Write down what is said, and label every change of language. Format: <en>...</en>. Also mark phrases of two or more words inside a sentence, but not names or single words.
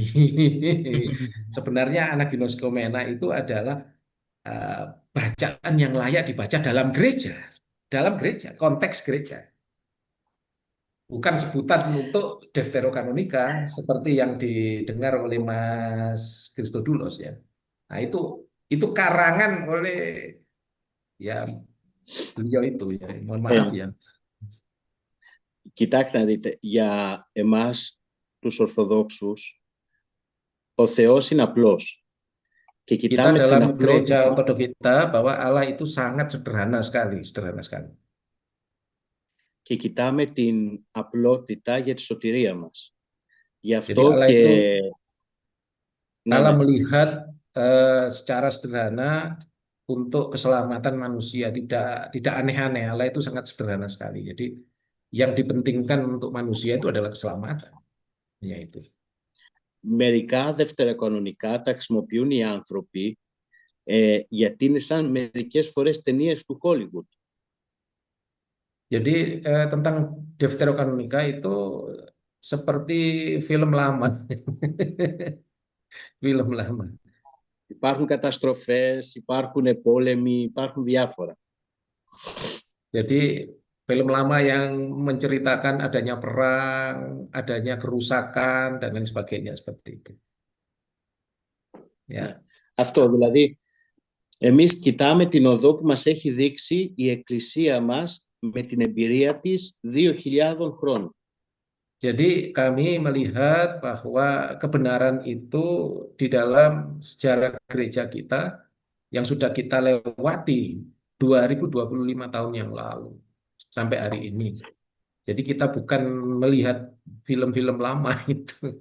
<id>Sebenarnya anaginoskomena itu adalah bacaan yang layak dibaca dalam gereja, konteks gereja. Bukan sebutan untuk Deuterokanonika seperti yang didengar oleh Mas Christodoulos ya. Nah, itu karangan oleh ya beliau itu ya, mohon maaf ya.</id> <el>Κοιτάξτε να δείτε, για εμάς τους Ορθοδόξους ο Θεός είναι απλός και</el> <id>Kita</id> <el>κοιτάμε την</el> <id>dalam gereja</id> <el>απλότητα</el> <id>ortodok kita bahwa Allah itu sangat sederhana sekali.</id> <el>και κοιτάμε την απλότητα για τη σωτηρία μας. Γι'</el> <id>Jadi</id> <el>αυτό</el> <id>Allah</id> <el>και...</el> <id>itu</id> <el>Ναι,</el> <id>Allah</id> <el>ναι.</el> <id>melihat secara sederhana untuk keselamatan manusia, tidak aneh-aneh. Allah itu sangat sederhana sekali. Jadi yang dipentingkan untuk manusia itu adalah keselamatan. Yaitu.</id> <el>Μερικά δευτεροκανονικά τα χρησιμοποιούν οι άνθρωποι γιατί είναι σαν μερικές φορές ταινίες του Hollywood.</el> <id>Jadi tentang Deuterokanonika itu seperti film lama. Film lama.</id> <el>Υπάρχουν καταστροφές, υπάρχουν πόλεμοι, υπάρχουν διάφορα.</el> <id>Jadi film lama yang menceritakan adanya perang, adanya kerusakan dan lain sebagainya seperti itu. Ya.</id> <el>Αυτό δηλαδή, εμείς κοιτάμε την οδό που μας έχει δείξει η Εκκλησία μας με την εμπειρία της 2.000 χρόνων.</el> <id>Jadi kami melihat bahwa kebenaran itu di dalam sejarah gereja kita yang sudah kita lewati 2025 tahun yang lalu sampai hari ini. Jadi kita bukan melihat film-film lama itu.</id>